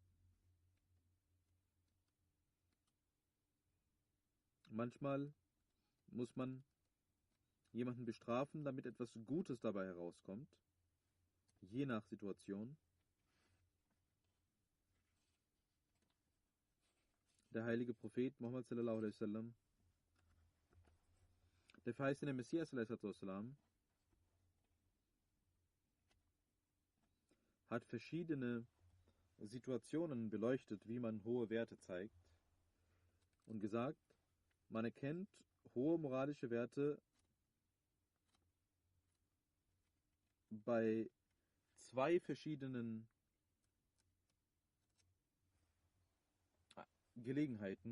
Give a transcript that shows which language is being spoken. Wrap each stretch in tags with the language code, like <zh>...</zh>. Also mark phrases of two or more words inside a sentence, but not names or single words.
<de>Manchmal muss man jemanden bestrafen, damit etwas Gutes dabei herauskommt, je nach Situation. Der heilige Prophet Muhammad</de> <ar>صلى الله عليه وسلم,</ar> <de>der verheißene Messias</de> <ar>صلى الله عليه وسلم,</ar> <de>hat verschiedene Situationen beleuchtet, wie man hohe Werte zeigt und gesagt, man erkennt hohe moralische Werte bei zwei verschiedenen Gelegenheiten.</de>